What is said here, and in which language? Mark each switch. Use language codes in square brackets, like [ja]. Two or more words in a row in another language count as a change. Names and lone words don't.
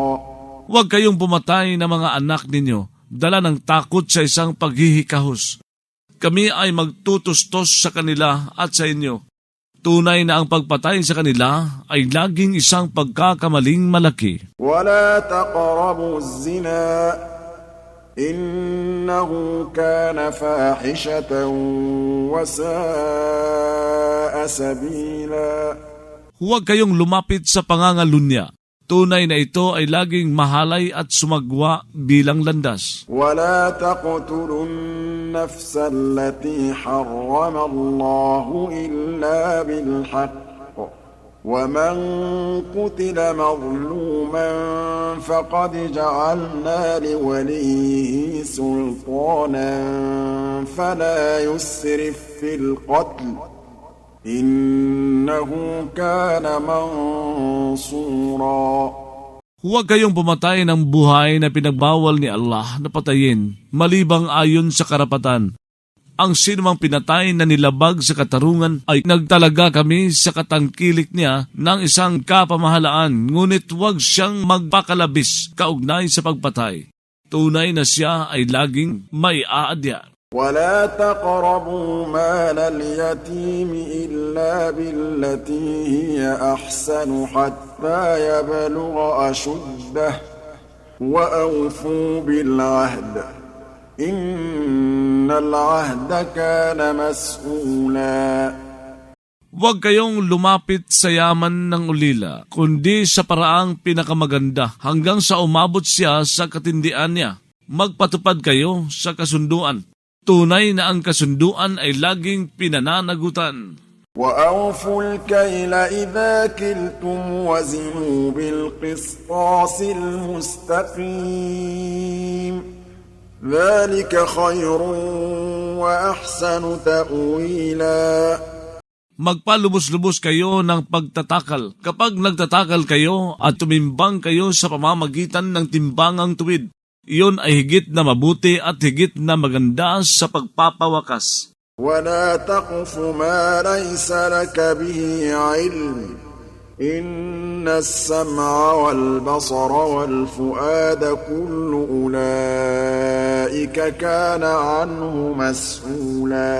[tl] Huwag kayong pumatay ng mga anak ninyo, dala ng takot sa isang paghihikahos. Kami ay magtutustos sa kanila at sa inyo. Tunay na ang pagpatay sa kanila ay laging isang pagkakamaling malaki. [ar] وَلَا تَقْرَبُوا الزِّنَا إِنَّهُ كَانَ فَاحِشَةً وَسَاءَ سَبِيلًا. [tl] Huwag kayong lumapit sa pangangalunya. Tunay na ito ay laging mahalay at sumagwa bilang landas. [ar] وَلَا تَقْتُلُوا النفس التي حرم الله إلا بالحق ومن قتل مظلوما فقد جعلنا لوليه سلطانا فلا يسرف في القتل إنه كان منصورا. [tl] Huwag kayong pumatay ng buhay na pinagbawal ni Allah na patayin, malibang ayon sa karapatan. Ang sinumang pinatay na nilabag sa katarungan ay nagtalaga kami sa katangkilik niya ng isang kapamahalaan, ngunit huwag siyang magpakalabis kaugnay sa pagpatay. Tunay na siya ay laging may aadya. [ar] ولا تقربوا مال اليتيم إلا بالتي هي أحسن حتى يبلغ أشده وأوفوا بالعهد إن العهد كان مسؤولا. [tl] Huwag kayong lumapit sa yaman ng ulila, kundi sa paraang pinakamaganda hanggang sa umabot siya sa katindian niya. Magpatupad kayo sa kasunduan. Tunay na ang kasunduan ay laging pinananagutan. [ar] وأوفوا الكيل إذا كلتم وزنوا بالقسطاس المستقيم ذلك خير وأحسن تأويلا. [tl] Magpalubos-lubos kayo ng pagtatakal. Kapag nagtatakal kayo at tumimbang kayo sa pamamagitan ng timbangang tuwid, iyon ay higit na mabuti at higit na maganda sa pagpapawakas. [ar] ولا تقف ما ليس لك به علم إن السمع والبصر والفؤاد كل أولئك كان عنه مسؤولا.